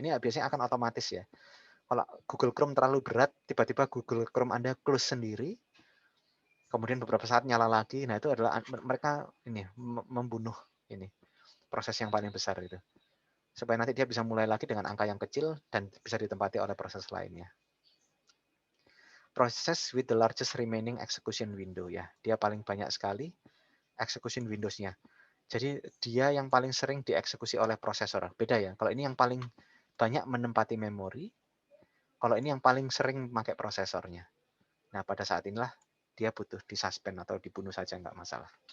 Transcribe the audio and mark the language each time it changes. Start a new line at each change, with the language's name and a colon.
Indonesian: Ini biasanya akan otomatis ya. Kalau Google Chrome terlalu berat, tiba-tiba Google Chrome Anda close sendiri, kemudian beberapa saat nyala lagi, nah itu adalah mereka ini membunuh ini proses yang paling besar itu. Supaya nanti dia bisa mulai lagi dengan angka yang kecil dan bisa ditempati oleh proses lainnya.
English: Proses with the largest remaining execution window ya.
Indonesian: Dia paling banyak sekali execution windows-nya. Jadi dia yang paling sering dieksekusi oleh prosesor. Beda ya. Kalau ini yang paling banyak menempati memori, kalau ini yang paling sering pakai prosesornya. Nah, pada saat inilah dia butuh disuspend atau dibunuh saja, nggak masalah.